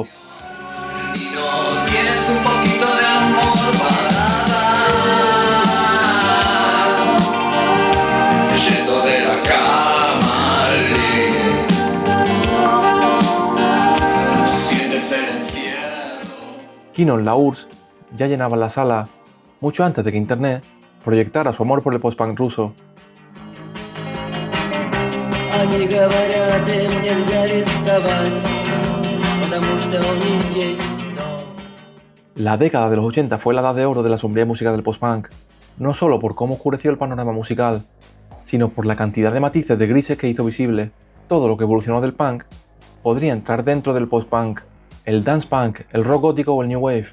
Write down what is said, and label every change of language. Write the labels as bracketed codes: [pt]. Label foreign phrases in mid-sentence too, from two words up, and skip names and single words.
[es] Y no tienes un poquito de amor para dar, yendo de la cama al living, sientes el encierro. Kinos, la URSS ya llenaban la sala mucho antes de que Internet proyectara su amor por el post-punk ruso. [ru] Они говорят, им нельзя рисковать, потому что у них есть дом. [es] La década de los 80 fue la edad de oro de la sombría música del post-punk, no solo por cómo oscureció el panorama musical, sino por la cantidad de matices de grises que hizo visible. Todo lo que evolucionó del punk podría entrar dentro del post-punk, el [en] dance punk, [es] el rock gótico o el [en] new wave.